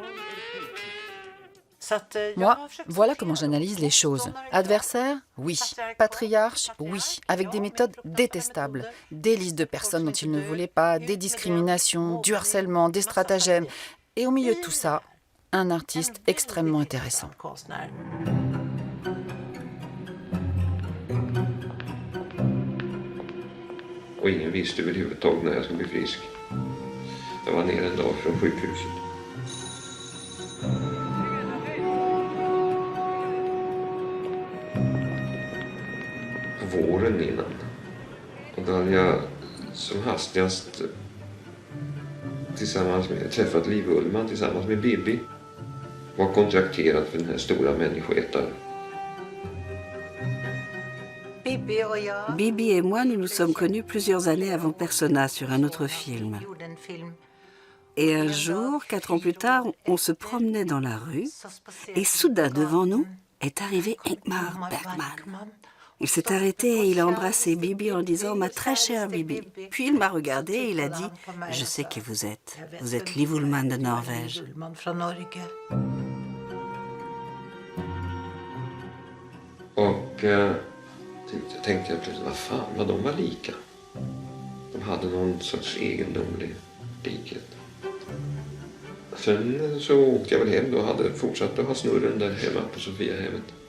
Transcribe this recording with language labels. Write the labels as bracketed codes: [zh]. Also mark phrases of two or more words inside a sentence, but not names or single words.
[fr] Moi, voilà comment j'analyse les choses. Adversaire, oui. Patriarche, oui. Avec des méthodes détestables. Des listes de personnes dont il ne voulait pas, des discriminations, du harcèlement, des stratagèmes. Et au milieu de tout ça, un artiste extrêmement intéressant. [sv] Och ingen visste överhuvudtaget när jag skulle bli frisk. Jag var nere en dag från sjukhuset. Våren innan. Och då hade jag som hastigast träffat Liv Ullmann tillsammans med Bibi. Var kontrakterad för den här stora människoätaren. [fr] Bibi et moi, nous nous sommes connus plusieurs années avant Persona sur un autre film. Et un jour, 4 ans plus tard, on se promenait dans la rue et soudain devant nous est arrivé Ingmar Bergman. Il s'est arrêté et il a embrassé Bibi en disant « Ma très chère Bibi ». Puis il m'a regardé et il a dit « Je sais qui vous êtes. Vous êtes Liv Ullmann de Norvège ». [sv] Och tänkte jag plötsligt, vad fan, vad de var lika. De hade någon sorts egendomlig likhet. Sen så åkte jag väl hem då och hade fortsatt att ha snurren där hemma på Sofiahemmet.